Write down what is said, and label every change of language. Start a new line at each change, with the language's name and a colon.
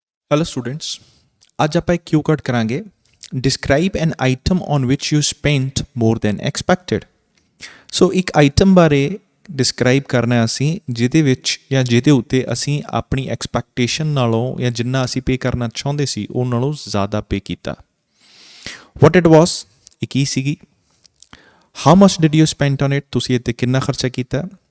Punjabi: Hello students, ਅੱਜ ਆਪਾਂ ਇੱਕ क्यू कार्ड ਕਰਾਂਗੇ।
English: Describe an item on which you spent more than expected.
Punjabi: सो एक आइटम बारे डिस्क्राइब करना ਅਸੀਂ ਜਿਹਦੇ ਵਿੱਚ ਜਾਂ ਜਿਹਦੇ ਉੱਤੇ ਅਸੀਂ ਆਪਣੀ ਐਕਸਪੈਕਟੇਸ਼ਨ ਨਾਲੋਂ ਜਾਂ ਜਿੰਨਾ ਅਸੀਂ ਪੇ ਕਰਨਾ ਚਾਹੁੰਦੇ ਸੀ ਉਹ ਨਾਲੋਂ ਜ਼ਿਆਦਾ ਪੇ ਕੀਤਾ।
English: what it was,
Punjabi: ਇਹ ਕੀ ਸੀਗੀ।
English: how much did you spend on it,
Punjabi: ਤੁਸੀਂ ਇਹ 'ਤੇ ਕਿੰਨਾ ਖਰਚਾ ਕੀਤਾ।